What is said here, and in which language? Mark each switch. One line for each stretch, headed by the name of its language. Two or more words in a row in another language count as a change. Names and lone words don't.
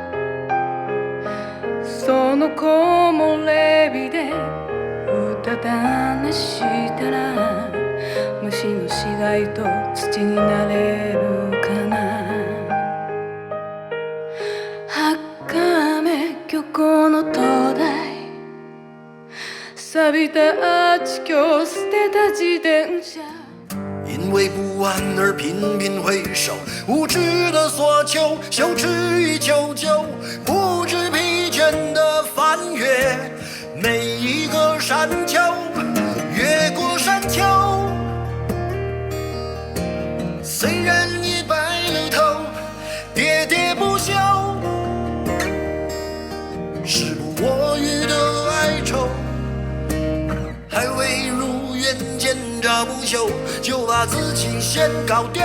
Japanese: その木漏れ日でうたた寝したら虫の死骸と土になれるかな赤目漁港の灯台錆びたアーチ橋捨てた自転車
Chinese: 因为不安而频频回首，无知的索求，羞耻与求救，不知疲倦的翻越每一个山丘，越过山丘。虽然已白了头，喋喋不休，时不我予的哀愁，还未如愿见着不朽，就把自己先搞丢。